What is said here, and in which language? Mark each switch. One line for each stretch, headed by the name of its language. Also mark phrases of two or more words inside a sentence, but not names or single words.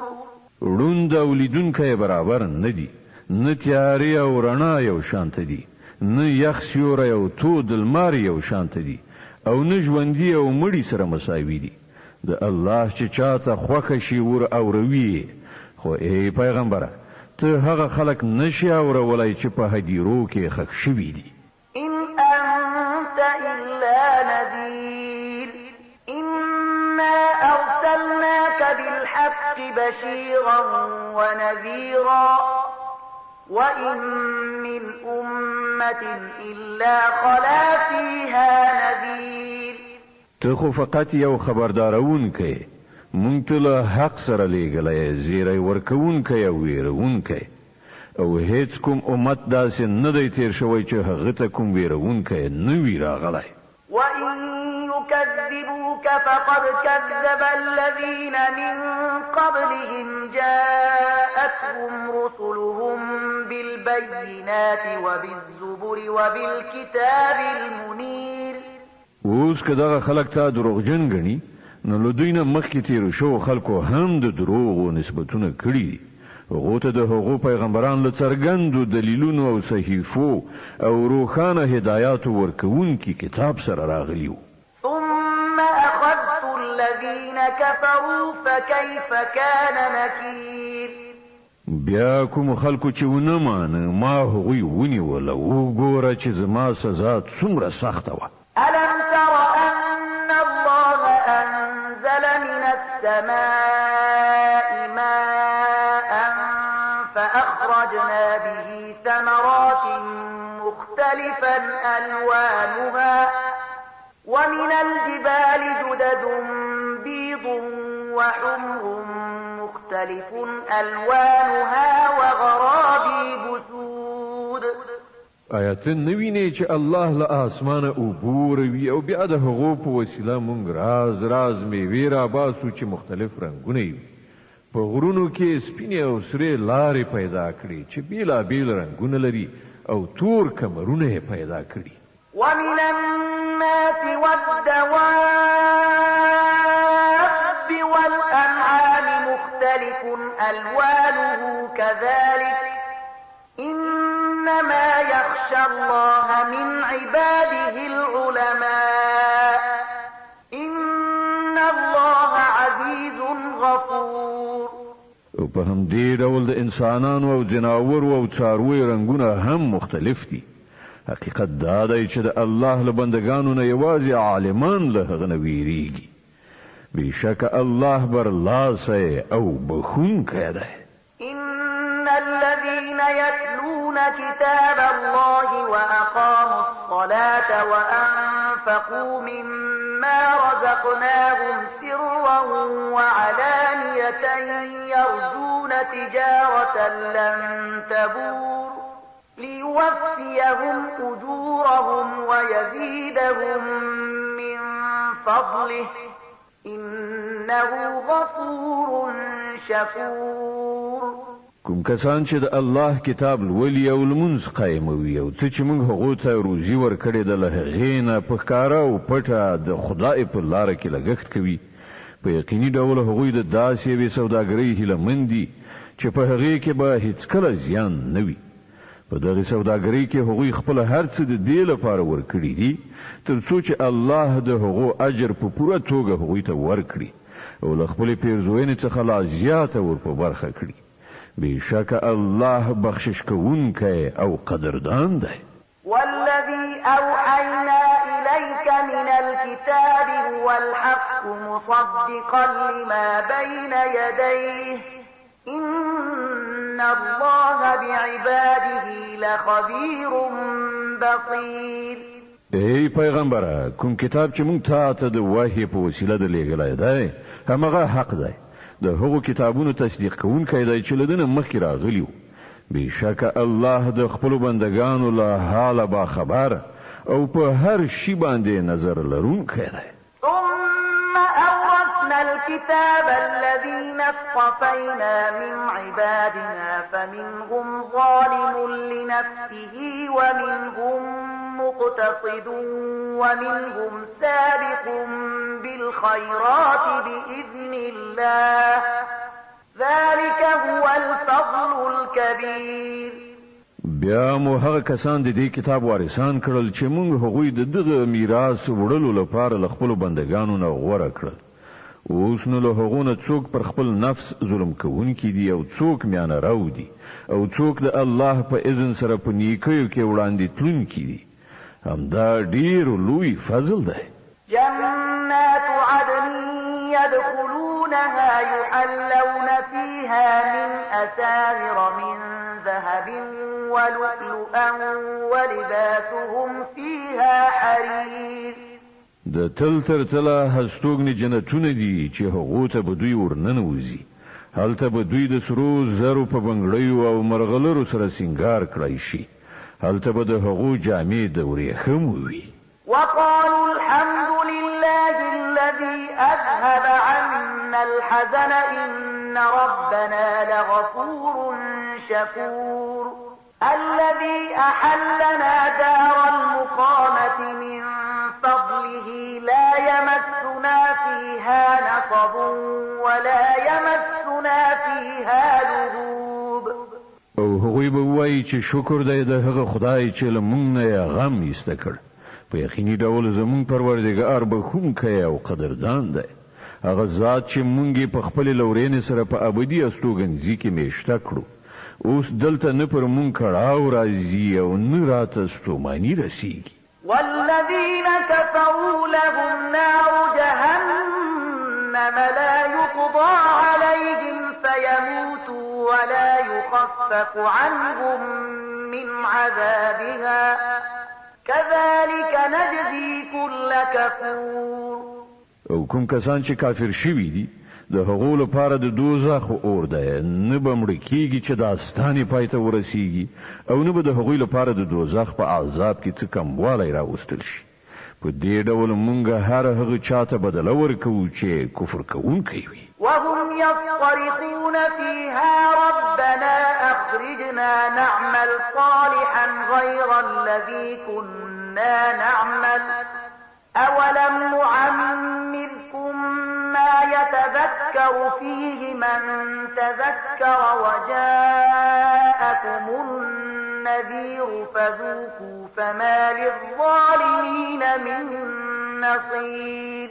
Pashto: ړوند او لیدونکی برابر نه دي، نه تیارې او رڼا یو شانته دي، نه یخ سیوری او تود لمر یو شانته دي، او نه ژوندي او مړي سره مساوي دي. د الله چې چاته خوښه شي ور اوروي خو ای پیغمبره ته هغه خلک نشي اورولای چې په هدیرو کې خښ شوي دي
Arabic: إن أنت إلا نذير إنا أرسلناك بالحق بشيرا ونذيرا وإن من أمة إلا خلا فيها نذير
Pashto: ته خو فقط یو خبردارونکی مونږ ته له حق سره لیږلی زیری ورکوونکی او ویرونکی او هیڅ کوم امت داسې نه دی تیر شوی چې هغه ته کوم ویرونکی نه وي راغلی
Arabic: وإن يكذبوك فقد كذب الذين من قبلهم جاءتهم رسلهم بالبينات وبالزبر وبالكتاب المنير
Pashto: اوس که دغه خلک تا دروغجن ګڼي نو له دوی نه مخکې تیرو شوو خلکو هم د دروغو نسبتونه کړي دي هغو ته د هغو پیغمبران له څرګندو دلیلونو او صحیفو او روښانه هدایاتو ورکوونکي کتاب سره راغلي وو
Arabic: ثم أخذت الذين كفروا فكيف كان نكير
Pashto: بیا کوم خلکو چې ونه مانه ما هغوی ونیول او وګوره چې زما سزا څومره سخته وه
Arabic: ألم تر أن الله أنزل من السماء ماء فأخرجنا به ثمرات مختلفا ألوانها ومن الجبال جدد بيض وحمر مختلف ألوانها وغرابيب سود
Pashto: آیات نوینه چې الله له اسمانه اوبوروي او بیا د هغو په وسیله مونږ راز میوې راباسو چې مختلف رنګونه وي په غرونو کې سپینې او سرې لارې پیدا کړي چې بیلابیل رنګونه لري او تور کمرونه یې پیدا کړي
Arabic: ومن الناس والدواب والأنعام مختلف ألوانه كذلك إنما يخشى الله من عباده العلماء إن الله عزيز غفور
Pashto: او په همدې ډول د انسانانو او جناورو او څارویو رنګونه هم مختلف دي حقیقت دا دی چې د الله له بندګانو نه یوازې عالمان له هغه نه ویریږي بېشکه الله برلاسی او بخښونکی دی
Arabic: إن الذين يتلون كتاب الله وأقاموا الصلاة وأنفقوا مما رزقناهم سرا وعلانية يرجون تجارة لن تبور ليوفيهم أجورهم ويزيدهم من فضله إنه غفور شكور
Pashto: کوم کسان چې د الله کتاب لولي او لمونځ قایموي او څه چې موږ هغو ته روزي ورکړې ده له هغې نه په ښکاره او پټه د خدای په لاره کې لګښت کوي په یقیني ډول هغوی د داسې یوې سوداګرۍ هیلهمند دي چې په هغې کې به هیڅکله زیان نه وي په دغې سوداګرۍ کې هغوی خپل هر څه د دې لپاره ورکړي دي تر څو چې الله د هغو اجر په پوره توګه هغوی ته ورکړي او له خپلې پیرزوینې څخه لا زیاته ور په برخه کړي بشک الله بخشش کوونکی او قدردان دی
Arabic: والذي أوحينا إليك من الكتاب هو الحق مصدقا لما بين يديه إن الله بعباده لخبير بصير
Pashto: ای پیغمبره کوم کتاب چې مونږ ته د وحی په وسیله د لېږلی دی همغه حق دی د هغو کتابونو تصدیق کوونکی دی چې له ده نه مخکې راغلي وو بېشکه الله د خپلو بندګانو له حاله باخبر او په هر شي باندې نظر لرونکی دی
Arabic: ثم أورثنا الكتاب الذين اصطفينا من عبادنا فمنهم ظالم لنفسه ومنهم مقتصد ومنهم سابق بالخيرات بإذن الله ذلك هو الفضل الكبير
Pashto: بیا مو هغه کسان د دې کتاب وارثان کړل چې موږ هغوی د دغه میراث وړلو لپاره له خپلو بندګانو نه غوره کړل اوس نو له هغو نه څوک پر خپل نفس ظلم کوونکي دي او څوک میانه راو دي او څوک د الله په اذن سره په نیکیو کې وړاندې تلونکي دي همدا ډیر لوی فضل دی.
Arabic: جنات عدن يدخلونها يحلون فيها من أساور من ذهب ولؤلؤا ولباسهم فيها حرير.
Pashto: د تل تر تله هستوګنې جنتونه دي چې هغو ته به دوی ورننوځي. هلته به دوی د سرو زرو په بنګړیو او مرغلرو سره سینګار کړی شي. هلته به د هغو جامې د ورېښمو وي.
Arabic: وقالوا الحمد لله الذي أذهب عنا الحزن إن ربنا لغفور شكور. الذي أحلنا دار المقامة من فضله لا يمسنا فيها نصب ولا يمسنا فيها لغوب.
Pashto: او هغوی به وایي چې شکر دی د هغه خدای چې له موږ نه غم ایسته کړ. په یقیني ډول زمون پروردګار بخښونکی او قدردان دی. هغه ذات چې مونږ په خپل لورین سره په ابدي استوګنځي کې میشته کړو. اوس دلته نه پر مونږ کړهو راځي او نه راته ستوماني رسیږي.
Arabic: والذين كفروا لهم نار جهنم لا يقضى عليهم فيموتوا ولا يخفف عنهم من عذابها كذلك نجزي كل كفور.
Pashto: او کوم کسان چې کافر شوي دي د هغو لپاره د دوزخ اور دی، نه به مړه کیږي چې داستانې پای ته ورسیږي او نه به د هغوی لپاره د دوزخ په عذاب کې څه کموالی راوستل شي. په دې ډول مونږ هر هغه چاته بدله ورکوو چې کفر کوونکی وي.
Arabic: وهم يصطرخون فيها ربنا أخرجنا نعمل صالحا غير الذي كنا نعمل أولم نعمركم ما يتذكر فيه من تذكر وجاءكم النذير فذوقوا فما للظالمين من نصير.